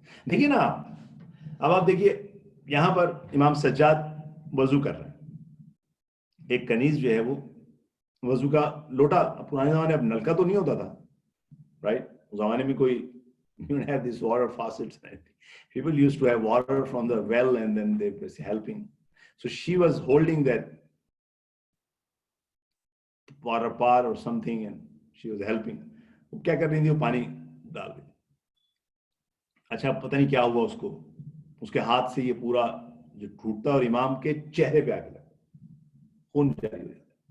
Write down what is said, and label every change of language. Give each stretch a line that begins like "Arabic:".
Urdu: دیکھیے نا اب آپ دیکھیے یہاں پر امام سجاد وضو کر رہے ہیں. ایک کنیز جو ہے وہ وضو کا لوٹا, پرانے زمانے اب نلکا تو نہیں ہوتا تھا رائٹ. اس زمانے میں کوئی
English: you don't have these water faucets. People used to have water from the well and then they were helping. So she was holding that water pot or something and she was helping.
Urdu: وہ کیا کر رہی تھی, وہ پانی ڈال دی. اچھا پتہ نہیں کیا ہوا اس کو, اس کے ہاتھ سے یہ پورا جو ٹوٹتا اور امام کے چہرے پہ آ کے لگا, خون جاری ہو جاتا.